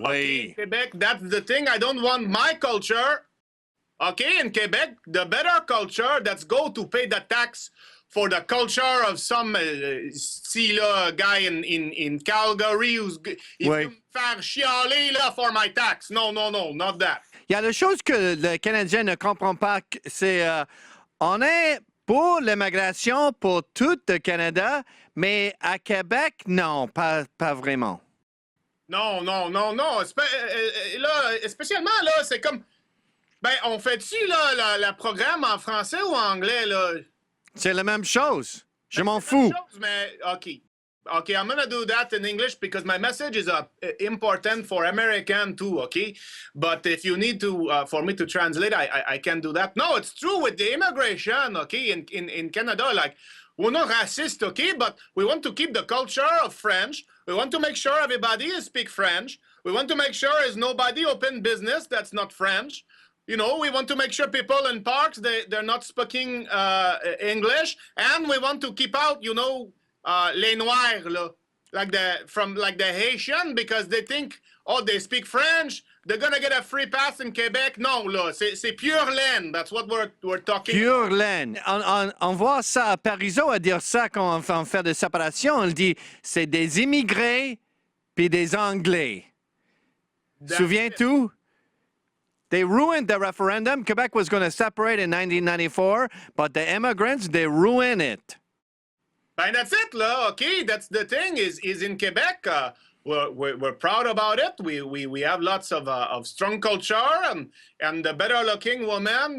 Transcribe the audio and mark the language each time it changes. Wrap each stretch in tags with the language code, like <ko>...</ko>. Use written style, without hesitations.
<en>Okay, in Quebec, that's the thing. I don't want my culture. Okay, in Quebec, the better culture, that's go to pay the tax for the culture of some guy in Calgary who's</en> <fr>veut me faire chialer là</fr> <en>for my tax. No, not that.</en> <fr>Il y a la chose que le Canadien ne comprend pas, c'est on est pour l'immigration pour tout le Canada, mais à Québec, non, pas vraiment. Non. Là, spécialement, là, c'est comme... Ben, on fait-tu, là, le programme en français ou en anglais, là? C'est la même chose. Je m'en C'est la même fous. chose, mais,</fr> <en>okay, I'm gonna do that in English because my message is important for American too, okay? But if you need to, for me to translate, I can do that. No, it's true with the immigration, okay, in Canada, like, we're not racist, okay, but we want to keep the culture of French. We want to make sure everybody speak French. We want to make sure there's nobody open business that's not French. You know, we want to make sure people in parks, they're not speaking English. And we want to keep out, you know,</en> <fr>les noirs, là,</fr> <en>like the Haitian, because they think, oh, they speak French, they're gonna get a free pass in Quebec.</en> <fr>Non, là, c'est pure laine.</fr> <en>That's what we're talking</en> <fr>Pure</fr> <en>about.</en> <fr>laine. On voit ça, Parizeau à dire ça quand on fait des séparations. On dit, c'est des immigrés puis des Anglais. Souviens-tu?</fr> <en>They ruined the referendum. Quebec was going to separate in 1994, but the immigrants, they ruined it. Ben, that's it, là. Okay, that's the thing. Is in Quebec, we're proud about it. We have lots of strong culture and the better looking woman.</en>